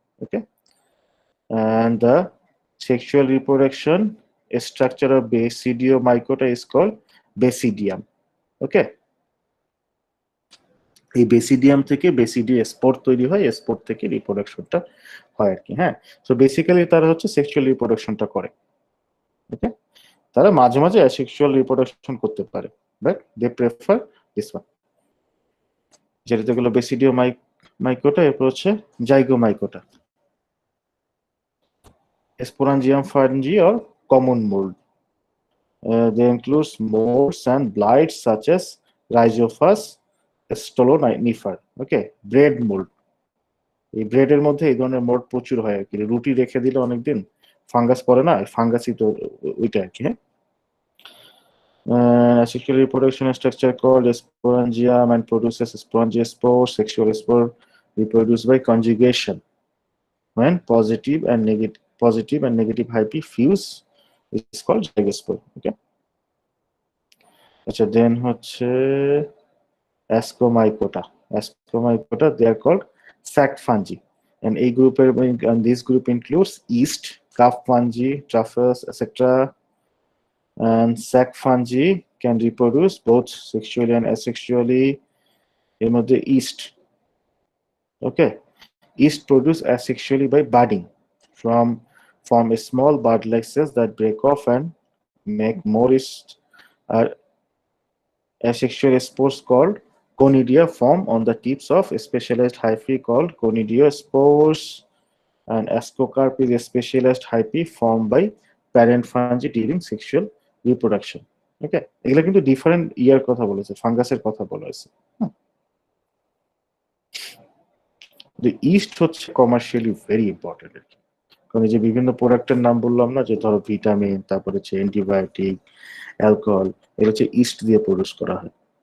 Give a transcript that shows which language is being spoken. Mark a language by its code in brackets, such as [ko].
[en] Okay, and the sexual reproduction structure of basidiomycota is called basidium. [bn] Okay, এই বেসিডিয়াম থেকে বেসিডি spore তৈরি হয়, spore থেকে রিপ্রোডাকশনটা হয় আর কি। হ্যাঁ, সো বেসিক্যালি তারা হচ্ছে সেক্সুয়াল রিপ্রোডাকশনটা করে। ওকে, তারা মাঝে মাঝে অ্যাসেক্সুয়াল রিপ্রোডাকশন করতে পারে, [en] But they prefer this one. [bn] যেটা যেগুলো বেসিডিও মাইকোটা, এরপর হচ্ছে জাইগোমাইকোটা, sporangium fungi [en] or common mold. They include molds and blights such as Rhizophus stolonifer. Okay, bread mold. [bn] এই ব্রেডের মধ্যে এই ধরনের মোল্ড প্রচুর হয় আর কি, রুটি রেখে দিলে অনেকদিন ফাঙ্গাস পড়ে না, ফাঙ্গাসই তো ওইটা আর কি। [en] হ্যাঁ, sexual reproduction structure called sporangium and produces sporangiospores. Sexual spore reproduced by conjugation. When positive and negative hyphae fuse, is called zygospore. Okay. [bn] আচ্ছা, দেন হচ্ছে Ascomycota. [en] Ascomycota, they are called sac fungi, and this group includes yeast, calf fungi, truffles, etc. And sac fungi can reproduce both sexually and asexually. [bn] এর মধ্যে [en] yeast, okay, yeast produced asexually by budding from a small bud-like cells that break off and make more yeast. Asexual spores called conidia form on the tips of specialized hyphae called conidiospores, and ascocarp is a specialized hyphae formed by parent fungi during sexual reproduction. [bn] ওকে, এগুলো কিন্তু different ইয়ার কথা বলেছে, ফাঙ্গাসের কথা বলা হয়েছে। East হচ্ছে commercially very important আর কি, কারণ এই যে বিভিন্ন প্রোডাক্টের নাম বললাম না, যে ধরো ভিটামিন, তারপরে হচ্ছে অ্যান্টিবায়োটিক, অ্যালকোহল, এগুলো হচ্ছে ইস্ট দিয়ে প্রডিউস করা হয়।